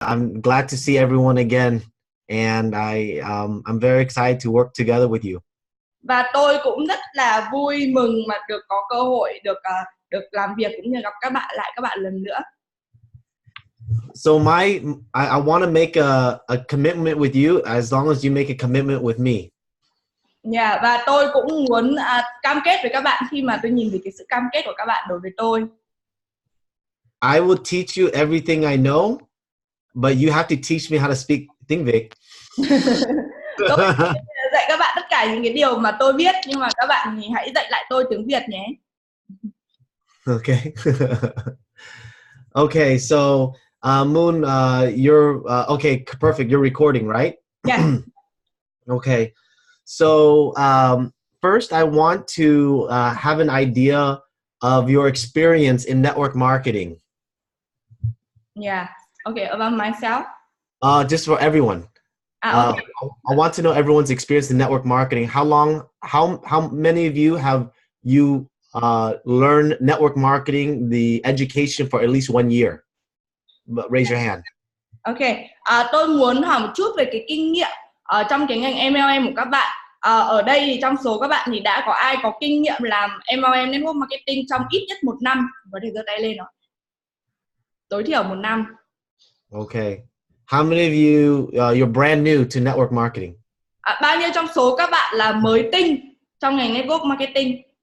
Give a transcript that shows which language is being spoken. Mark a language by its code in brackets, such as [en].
[en] I'm glad to see everyone again, and I'm very excited to work together with you. [vi] Và tôi cũng rất là vui mừng mà được có cơ hội được làm việc cũng như gặp các bạn lần nữa. [en] So I want to make a commitment with you as long as you make a commitment with me. [vi] Yeah, và tôi cũng muốn cam kết với các bạn khi mà tôi nhìn thấy cái sự cam kết của các bạn đối với tôi. [en] I will teach you everything I know, but you have to teach me how to speak tiếng Việt. [vi] Tôi dạy các bạn tất cả những cái điều mà tôi biết, nhưng mà các bạn thì hãy dạy lại tôi tiếng Việt nhé. [en] Okay. Okay, so Moon, you're okay, perfect. You're recording, right? Yeah. Okay. So first, I want to have an idea of your experience in network marketing. Yeah. Okay, about myself. Just for everyone. Okay. I want to know everyone's experience in network marketing. How many of you have learned network marketing, the education for at least 1 year? But raise your hand. Okay. [vi] Tôi muốn hỏi một chút về cái kinh nghiệm ở trong cái ngành MLM của các bạn. Ở đây thì trong số các bạn thì đã có ai có kinh nghiệm làm MLM network marketing trong ít nhất 1 năm? Có thể giơ tay lên rồi. Tối thiểu 1 năm. [en] Okay. How many of you you're brand new to network marketing? [vi] Bao nhiêu trong số các bạn là mới tinh trong ngành network marketing?